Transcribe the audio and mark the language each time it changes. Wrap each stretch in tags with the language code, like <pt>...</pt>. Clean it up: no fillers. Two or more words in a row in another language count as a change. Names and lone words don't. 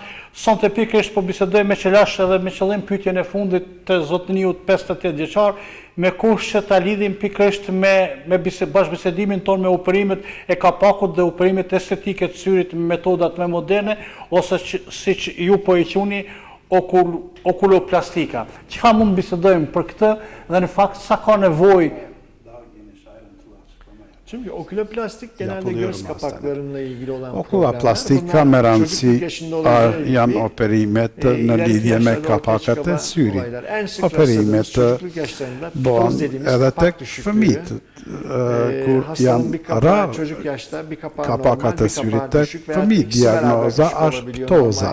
<sq>Sonte pikërisht po bisedojmë me qelash edhe me qëllim pyetjen e fundit të zotëniut 58 vjeçar, me kush që ta lidhim pikërisht me bashkëbisedimin tonë me operimet e kapakut dhe operimet estetike të syrit me metodat më moderne, ose siç ju po e quani okuloplastika. Çka mund bisedojmë për këtë dhe në fakt sa ka nevojë?</sq> <tr>Çünkü oküloplastik genelde göz kapaklarıyla ilgili olan</tr> <sq>Okuloplastika me rëndësi janë operimet në lidhje me kapakat e syrit. Operimet bëhen edhe tek fëmijët, kur janë rarë kapakat e syrit tek fëmijët. Diagnoza është ptoza.</sq>